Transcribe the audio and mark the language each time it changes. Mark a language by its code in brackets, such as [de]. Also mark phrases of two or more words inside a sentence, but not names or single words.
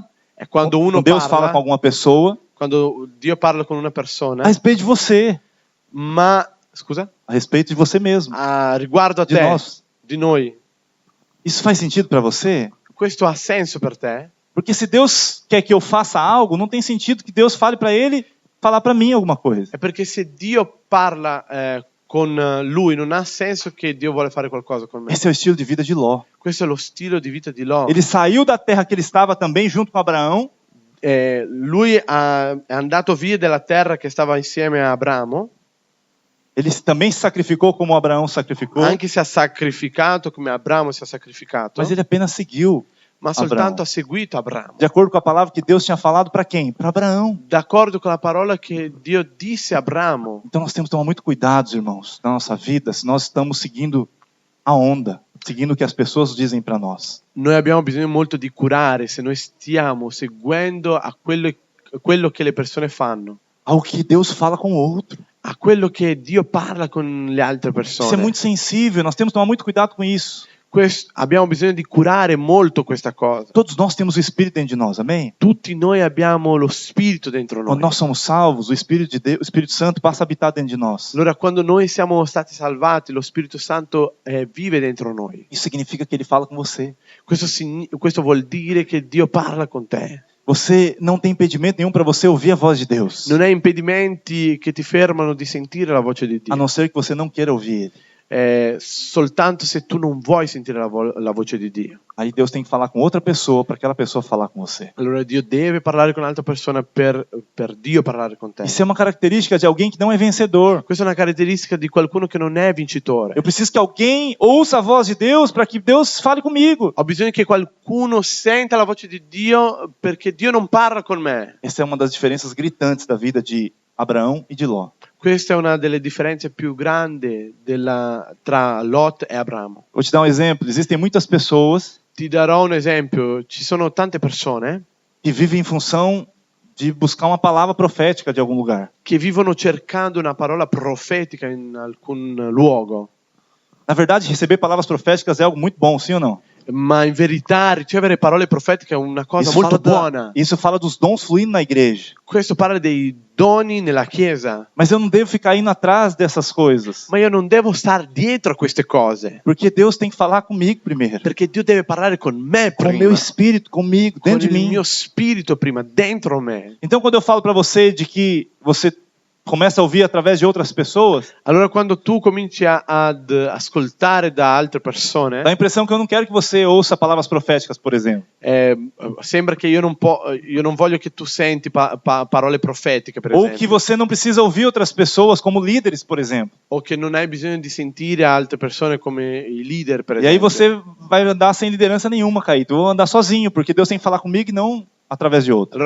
[it] È quando uno [pt] Deus fala com [it] parla, [pt] alguma pessoa [it] quando Dio parla con una persona, [pt] a respeito de você, [it] ma scusa? [pt] a respeito de você mesmo, [it] Riguardo a [pt] de [it] te, [pt] nós. [it] di noi. [pt] Isso faz sentido para você? [it] Questo ha senso per te? [pt] Porque se Deus quer que eu faça algo, não tem sentido que Deus fale para ele falar para mim alguma coisa. [it] È perché se Dio parla con lui, non ha senso che Dio vuole fare qualcosa con me. [pt] Esse é o estilo de vida de Ló. [it] Questo è lo stile di vita di Lot. [pt] Ele saiu da terra que ele estava também junto com Abraão, [it] Lui è andato via dalla terra che stava insieme a Abramo, [pt] ele também se sacrificou como Abraão sacrificou, [it] anche se ha sacrificato come Abramo si è sacrificato, [pt] mas ele apenas seguiu, [it] ma soltanto ha seguito Abramo. [pt] de acordo com a palavra que Deus tinha falado para quem? Para Abraão. [it] D'accordo con la parola che Dio disse a Abramo. [pt] Então nós temos que tomar muito cuidado, irmãos, na nossa vida, se nós estamos seguindo a onda, seguindo o que as pessoas dizem para nós. [it] Noi abbiamo bisogno molto di curare se noi stiamo seguendo a quello che le persone fanno, [pt] Ao que Deus fala com o outro. [it] a quello che Dio parla con le altre [pt] Isso é [it] persone. [pt] muito sensível, nós temos que tomar muito cuidado com isso. [it] Abbiamo bisogno di curare molto questa cosa. [pt] Todos nós temos o Espírito dentro de nós, amém? [it] Tutti noi abbiamo lo Spirito dentro [pt] Quando [it] noi. [pt] nós somos salvos, o Espírito de Deus, o Espírito Santo passa a habitar dentro de nós. [it] Allora, quando noi siamo stati salvati, lo Spirito Santo vive dentro noi. [pt] Isso significa que ele fala com você. [it] Questo vuol dire che Dio parla con te. [pt] Você não tem impedimento nenhum para você ouvir a voz de Deus. [it] Non hai impedimenti che ti fermano di sentire la voce di [pt] A [it] Dio. [pt] não ser que você não queira ouvir ele. [it] Soltanto se tu non vuoi sentire la voce di Dio. [pt] Aí Deus tem que falar com outra pessoa para aquela pessoa falar com você. [it] Allora Dio deve parlare con un'altra persona per Dio parlare con te. [pt] Isso é uma característica de alguém que não é vencedor. [it] Questa è una caratteristica di qualcuno che non è vincitore. [pt] Eu preciso que alguém ouça a voz de Deus para que Deus fale comigo. [it] Ho bisogno che qualcuno senta la voce di Dio perché Dio non parla con me. [pt] Essa é uma das diferenças gritantes da vida de Abraão e de Ló. [it] Questa è una delle differenze più grandi tra Lot e Abramo. [pt] Vou te dar um exemplo. Existem muitas pessoas [it] Ti darò un esempio. Ci sono tante persone [pt] que vivem em função de buscar uma palavra profética de algum lugar. [it] che vivono cercando una parola profetica in alcun luogo. [pt] Na verdade, receber palavras proféticas é algo muito bom, sim ou não? [it] Ma in verità ricevere parole profetiche è una cosa molto buona. [pt] Isso fala dos dons fluindo na igreja. [it] Questo parla dei doni nella Chiesa. [pt] Mas eu não devo ficar indo atrás dessas coisas. [it] Ma io non devo star dietro a queste cose. [pt] Porque Deus tem que falar comigo primeiro. [it] Perché Dio deve parlare con me [pt] Com o [it] prima. [pt] meu espírito, comigo, [it] Con [pt] dentro de [it] il [pt] mim. [it] mio spirito prima, dentro me. [pt] Então, quando eu falo para você de que você começa a ouvir através de outras pessoas, [it] Allora quando tu cominci ad ascoltare da altre persone, [pt] dá a impressão que eu não quero que você ouça palavras proféticas, por exemplo. [it] sembra che io non voglio che tu senti parole profetiche, per [pt] Ou [it] esempio. [pt] que você não precisa ouvir outras pessoas como líderes, por exemplo. [it] O che non hai bisogno di sentire altre persone come i leader, per [pt] E aí [it] esempio. [pt] você vai andar sem liderança nenhuma, Caíto. Eu vou andar sozinho, porque Deus tem que falar comigo e não através de outro.